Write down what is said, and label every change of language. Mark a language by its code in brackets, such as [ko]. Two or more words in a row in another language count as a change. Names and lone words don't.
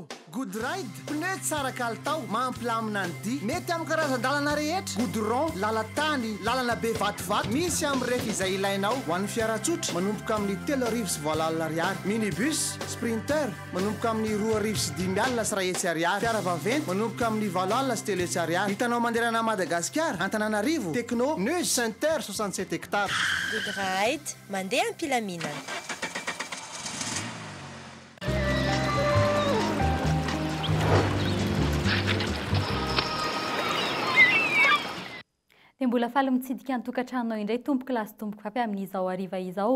[mg] Good ride pneu tsara kalitao mampilamina ny dy mety amin'ny karazan-dalana rehetra. Goudron lalatany lalana be vatovato misy amin'ny rehefa izay ilainao ho an'ny fiara-tsotra manomboka amin'ny 3,7 ariary, minibus sprinter manomboka amin'ny 2,5 sy 1 ariary, fiara vaventy manomboka amin'ny 7 sy 3 ariary. Hitanao manderana Madagasikara Antananarivo Techno Neus Center 67 hektara. Good ride mandeha ampilaminana. Dia mbola faly mitsidika ny tokantranonao indray tompoka lasy tompoka fapy amin'izao hariva izao.